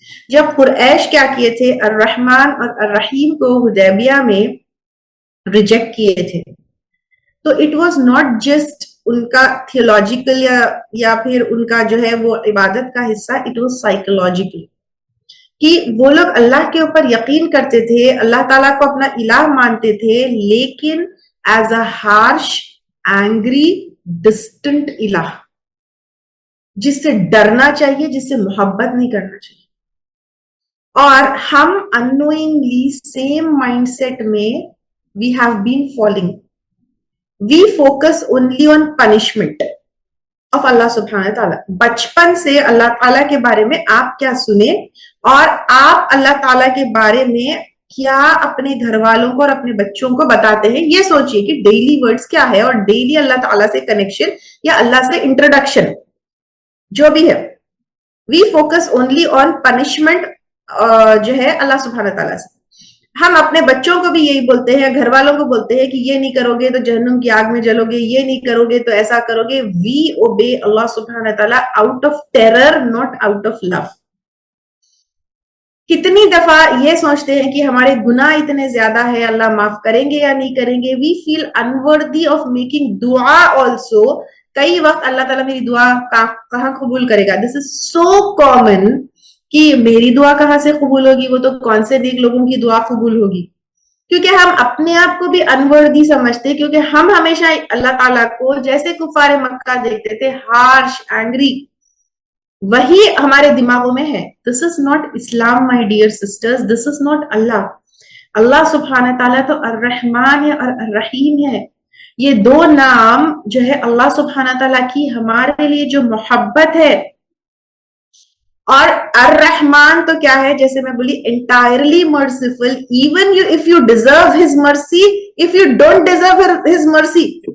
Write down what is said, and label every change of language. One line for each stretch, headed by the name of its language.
Urdu: جب قریش کیا کیے تھے, الرحمن اور الرحیم کو حدیبیہ میں ریجیکٹ کیے تھے, تو
English: it was not just
Urdu: in کا تھیولوجیکل یا پھر ان کا جو ہے وہ عبادت کا حصہ,
English: it was psychological,
Urdu: کہ وہ لوگ اللہ کے اوپر یقین کرتے تھے, اللہ تعالیٰ کو اپنا الہ مانتے تھے, لیکن
English: as a harsh, angry, distant الہ,
Urdu: جس سے ڈرنا چاہیے, جس سے محبت نہیں کرنا چاہیے. اور ہم
English: unknowingly same mindset میں we have been falling. We focus only on punishment of Allah subhanahu wa ta'ala.
Urdu: بچپن سے اللہ تعالیٰ کے بارے میں آپ کیا سنے اور آپ اللہ تعالیٰ کے بارے میں کیا اپنے گھر والوں کو اور اپنے بچوں کو بتاتے ہیں, یہ سوچئے کہ ڈیلی ورڈز کیا ہے اور ڈیلی اللہ تعالیٰ سے کنیکشن یا اللہ سے انٹروڈکشن جو بھی ہے.
English: We focus only on punishment
Urdu: جو ہے اللہ سبحانہ تعالیٰ سے. ہم اپنے بچوں کو بھی یہی بولتے ہیں, گھر والوں کو بولتے ہیں کہ یہ نہیں کرو گے تو جہنم کی آگ میں جلو گے, یہ نہیں کرو گے تو ایسا کرو گے.
English: We obey اللہ سبحانہ تعالیٰ out of terror, not out of love.
Urdu: کتنی دفعہ یہ سوچتے ہیں کہ ہمارے گناہ اتنے زیادہ ہے, اللہ معاف کریں گے یا نہیں کریں گے.
English: We feel unworthy of making dua also.
Urdu: کئی وقت اللہ تعالیٰ میری دعا کہاں قبول کرے گا.
English: This is so common
Urdu: کہ میری دعا کہاں سے قبول ہوگی, وہ تو کون سے نیک لوگوں کی دعا قبول ہوگی. کیونکہ ہم اپنے آپ کو بھی انوردی سمجھتے, کیونکہ ہم ہمیشہ اللہ تعالیٰ کو جیسے کفار مکہ دیکھتے تھے, ہارش, اینگری, وہی ہمارے دماغوں میں ہے.
English: This is not Islam, my dear sisters. This is not Allah.
Urdu: اللہ سبحانہ تعالیٰ تو الرحمن ہے اور الرحیم ہے. یہ دو نام جو ہے اللہ سبحانہ تعالیٰ کی ہمارے لیے جو محبت ہے, اور الرحمن تو کیا ہے, جیسے میں بولی
English: entirely merciful, even if you deserve his mercy,
Urdu: if you don't deserve his mercy.